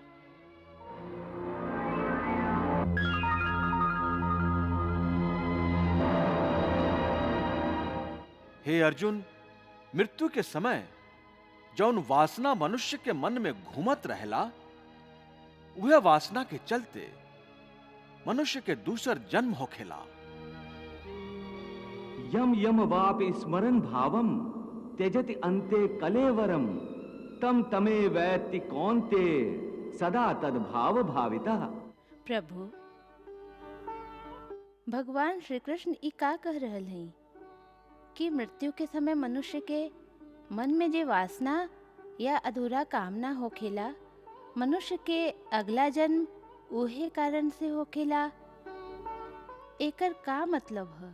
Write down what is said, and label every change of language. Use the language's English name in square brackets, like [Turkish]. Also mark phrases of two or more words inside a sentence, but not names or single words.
[Bhojpuri] हे अर्जुन, मृत्यु के समय जौन वासना मनुष्य के मन में घूमत रहेला, वह वासना के चलते मनुष्य के दूसर जन्म होखेला। [Sanskrit] यम यम वापि स्मरन् भावम त्यजति अन्ते कलेवरम तम तमे वैति कौन्ते सदा तद भाव भाविता। [Bhojpuri] प्रभु, भगवान श्री कृष्ण ई का कह रहल हैं कि मृत्यु के समय मनुष्य के मन में जे वासना या अधूरा कामना होखेला, मनुष्य के अगला जन्म उहे कारण से होखेला। एकर का मतलब है?